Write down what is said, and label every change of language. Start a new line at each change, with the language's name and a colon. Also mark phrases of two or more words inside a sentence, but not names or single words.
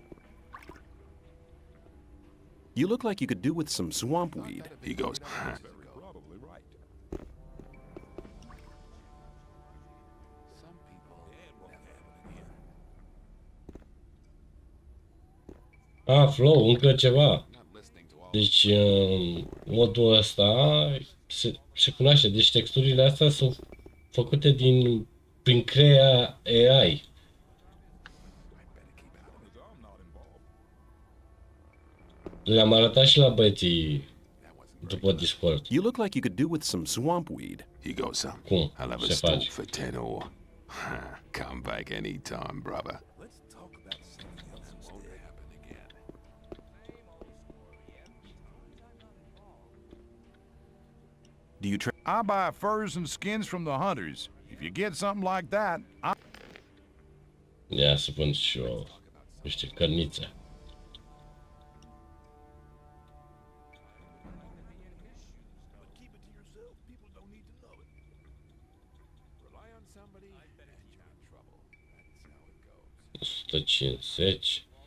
English: You look like you could do with some swamp weed. He goes, Probably right. Some people Flow,
Romanian: încă ceva.
English: not listening to all
Romanian: Deci, modul ăsta se cunoaște. Deci texturile astea sunt făcute prin crea AI. Le-am arătat și la băieții după Discord.
English: You look like you could do with some swamp weed. He goes some.
Romanian: Cum
English: I'll have a
Romanian: se
English: stalk
Romanian: face.
English: for 10 ore. Come back anytime, brother. Do you trade? I buy furs and skins from the hunters. If you get something like that,
Romanian: Ia să vând și eu niște cărnițe.
English: $150.